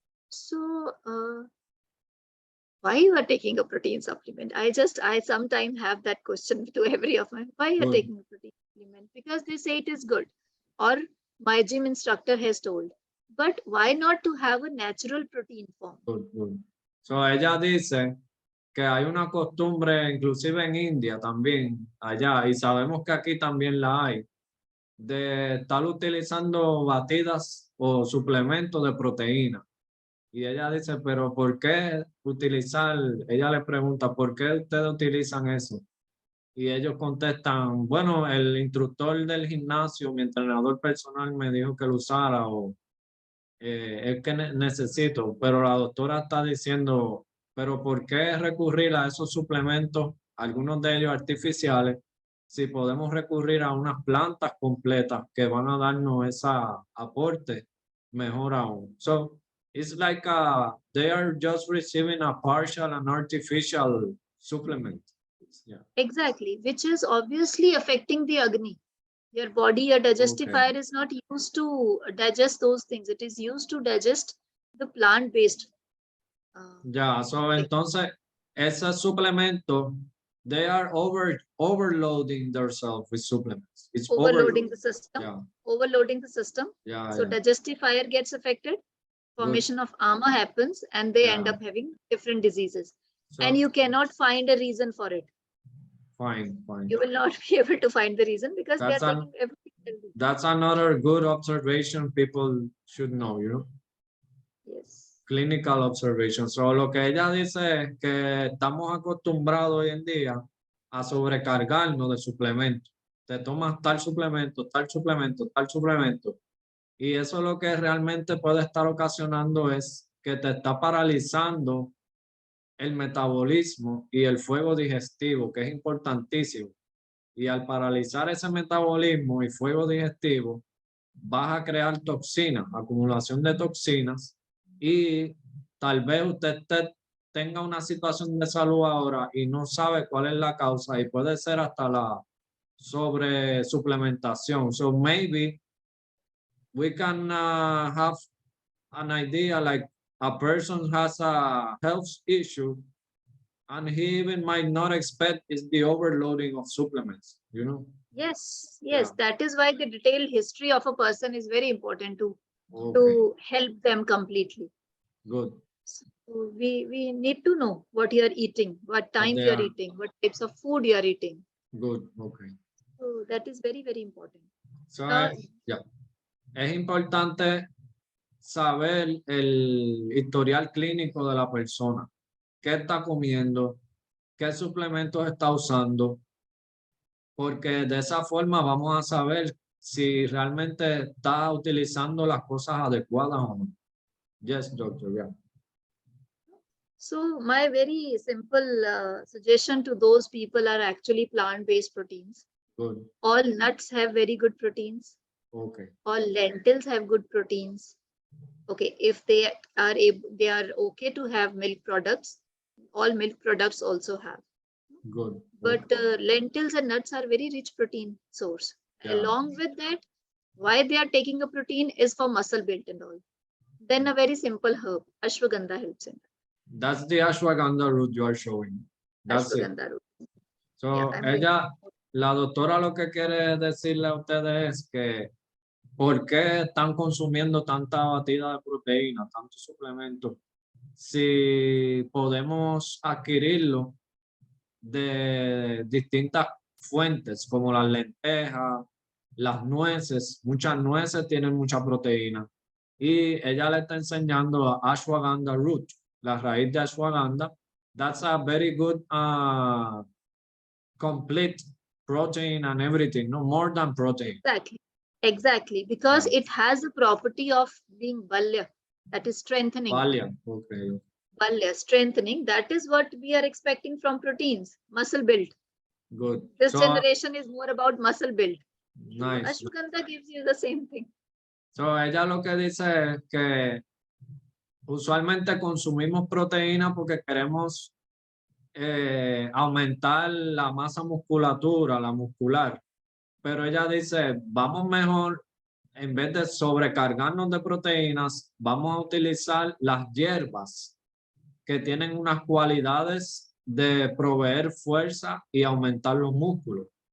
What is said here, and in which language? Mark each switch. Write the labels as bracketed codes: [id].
[en] So why you are taking a protein supplement? I sometimes have that question to every of my, why you are Good. taking a protein supplement? Because they say it is good, or my gym instructor has told. But why not to have a natural protein form? Good. [es] So ella dice que hay una costumbre, inclusive en India también, allá, y sabemos que aquí también la hay, de estar utilizando batidas o suplementos de proteína. Y ella dice, pero ¿por qué utilizar? Ella le pregunta, ¿por qué ustedes utilizan eso? Y ellos contestan, bueno, el instructor del gimnasio, mi entrenador personal me dijo que lo usara o es que necesito, pero la doctora está diciendo, pero ¿por qué recurrir a esos suplementos, algunos de ellos artificiales, si podemos recurrir a unas plantas completas que van a darnos ese aporte mejor aún? [en] So, it's like they are just receiving a partial and artificial supplement. Yeah. Exactly, which is obviously affecting the Agni. Your body, your digestifier is not used to digest those things. It is used to digest the plant-based. Ya, so [es] entonces, esos suplementos, [en] they are overloading themselves with supplements. It's overloading the system. Yeah. Overloading the system. Yeah, So yeah. digestifier gets affected. Formation of ama happens, and they end up having different diseases. So, And you cannot find a reason for it. Fine. You will not be able to find the reason because That's they are taking everything healthy. That's another good observation people should know, you know. Yes. Clinical observation. [es] So, lo que ella dice es que estamos acostumbrados hoy en día a sobrecargarnos de suplementos. Te tomas tal suplemento, tal suplemento, tal suplemento. Y eso lo que realmente puede estar ocasionando es que te está paralizando el metabolismo y el fuego digestivo, que es importantísimo. Y al paralizar ese metabolismo y fuego digestivo, vas a crear toxinas, acumulación de toxinas, y tal vez usted tenga una situación de salud ahora y no sabe cuál es la causa y puede ser hasta la sobresuplementación. [en] So maybe we can have an idea like a person has a health issue and he even might not expect is the overloading of supplements, you know. Yes, Yeah. that is why the detailed history of a person is very important Okay, to help them completely. good. So we need to know what you are eating, what time they you are are- eating, what types of food you are eating. Good, okay. So that is very, very important. So, Uh, yeah. [es] Es importante saber el historial clínico de la persona. ¿Qué está comiendo? ¿Qué suplementos está usando? Porque de esa forma vamos a saber si realmente está utilizando las cosas adecuadas o no. [en] Yes, doctor, yeah. So my very simple suggestion to those people are actually plant-based proteins. Good, All nuts have very good proteins. okay. All lentils have good proteins. Okay, if they are able, they are okay to have milk products. All milk products also have. Good. But okay. lentils and nuts are very rich protein source. Yeah. Along with that, why they are taking a protein is for muscle build and all. Then a very simple herb, ashwagandha helps in That's the ashwagandha root you are showing. That's it. ashwagandha root. So, Yeah, I'm going [es] ella, la doctora lo que quiere decirle a ustedes es que ¿por qué están consumiendo tanta batida de proteína, tantos suplementos? Si podemos adquirirlo de distintas fuentes, como las lentejas, las nueces. Muchas nueces tienen mucha proteína. Y ella le está enseñando a ashwagandha root, la raíz de ashwagandha. [en] That's a very good complete protein and everything, no more than protein. Exactly, because Yeah. it has the property of being balya, that is strengthening. Valiant, okay. Balya, strengthening, that is what we are expecting from proteins, muscle build. Good. This So, generation is more about muscle build. nice. Ashwagandha gives you the same thing. [es] So, ella lo que dice es que usualmente consumimos proteína porque queremos aumentar la masa musculatura, la muscular. Pero ella dice, vamos mejor, en vez de sobrecargarnos de proteínas, vamos a utilizar las hierbas que tienen unas cualidades de proveer fuerza y aumentar los músculos.